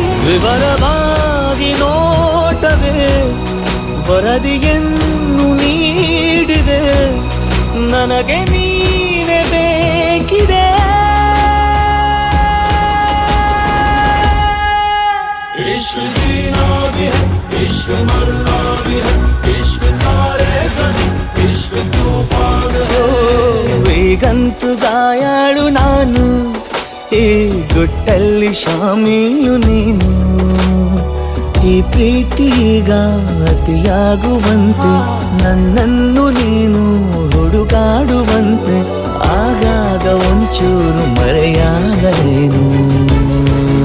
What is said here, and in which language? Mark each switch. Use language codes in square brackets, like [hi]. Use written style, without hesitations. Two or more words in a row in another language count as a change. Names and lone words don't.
[kn] ವಿವರವಾಗಿ ನೋಟವೇ ವರದಿಯನ್ನು ನೀಡಿದೆ, ನನಗೆ ನೀನೆ ಬೇಕಿದೆ. [hi] इश्क जीना भी है, इश्क मरना भी है, इश्क तारे ज़मीं, इश्क तूफान है. [kn] ಈಗಂತೂ ಗಾಯಾಳು ನಾನು, ಈ ಗುಟ್ಟಲ್ಲಿ ಶಾಮೀಲು ನೀನು. ಈ ಪ್ರೀತಿಗ ಅತಿಯಾಗುವಂತೆ ನನ್ನನ್ನು ನೀನು ಹುಡುಕಾಡುವಂತೆ, ಆಗಾಗ ಒಂಚೂರು ಮರೆಯಾಗಲೇನು.